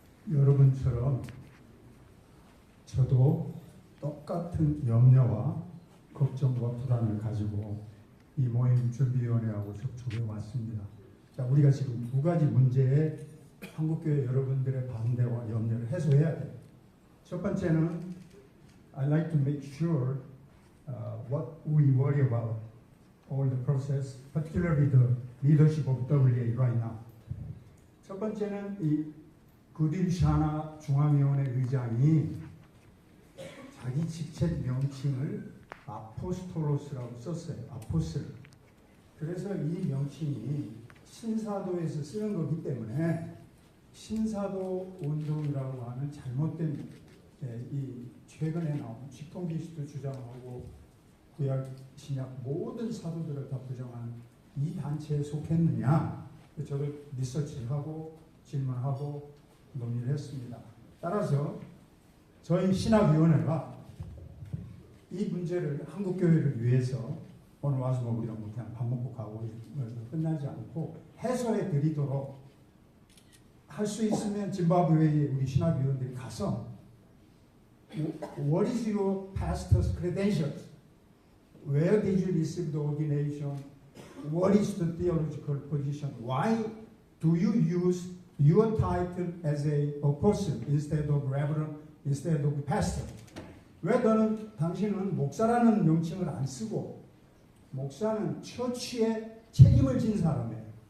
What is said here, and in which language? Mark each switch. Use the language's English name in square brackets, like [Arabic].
[Korean] 여러분처럼 저도 똑같은 염려와 걱정과 불안을 가지고 이 모임 준비위원회하고 접촉해 왔습니다. 자, 우리가 지금 두 가지 문제에 한국교회 여러분들의 반대와 염려를 해소해야 돼요. 첫 번째는 [English] I like to make sure what we worry about all the process, particularly the leadership of WA right now. [Korean] 첫 번째는 이 구딜 샤나 중앙위원회 의장이 자기 직책 명칭을 아포스톨로스라고 썼어요. 아포스를. 그래서 이 명칭이 신사도에서 쓰는 거기 때문에 신사도 운동이라고 하는 잘못된 이 최근에 나온 식통기시도 주장하고 구약 신약 모든 사도들을 다 부정하는 이 단체에 속했느냐, 저도 리서치하고 질문하고 논의를 했습니다. 따라서 저희 신학위원회가 이 문제를 한국교회를 위해서 오늘 와서 뭐 이런 거 그냥 밥 먹고 가고 끝나지 않고 해소해 드리도록 할 수 있으면 짐바브웨에 우리 신학위원들이 가서 [English] What is your pastor's credentials? Where did you receive the ordination? What is the theological position? Why do you use your title as a apostle instead of reverend, instead of pastor? [Korean] 왜 당신은 목사라는 명칭을 안 쓰고 목사는 처치에 책임을 진 사람이에요.